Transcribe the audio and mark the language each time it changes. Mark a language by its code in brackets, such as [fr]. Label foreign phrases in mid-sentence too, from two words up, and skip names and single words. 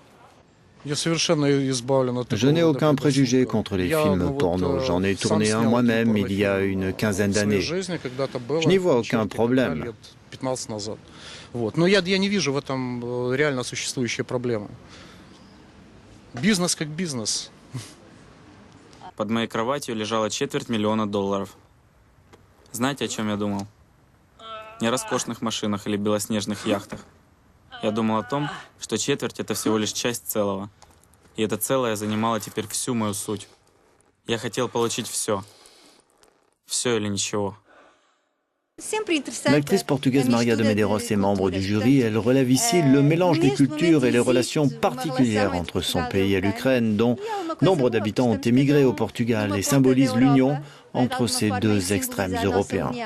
[fr] Je n'ai aucun préjugé contre les films porno. J'en ai tourné un moi-même il y a une quinzaine d'années. Je n'y vois aucun problème. [ru] Под моей кроватью лежало $250 000. Знаете, о чем я думал? Не о роскошных машинах или белоснежных яхтах. Я думал о том, что четверть — это всего лишь часть целого. И это целое занимало теперь всю мою суть. Я хотел получить все. Все или ничего. [fr] L'actrice portugaise Maria de Medeiros est membre du jury. Elle relève ici le mélange des cultures et les relations particulières entre son pays et l'Ukraine, dont nombre d'habitants ont émigré au Portugal et symbolise l'union entre ces deux extrêmes européens.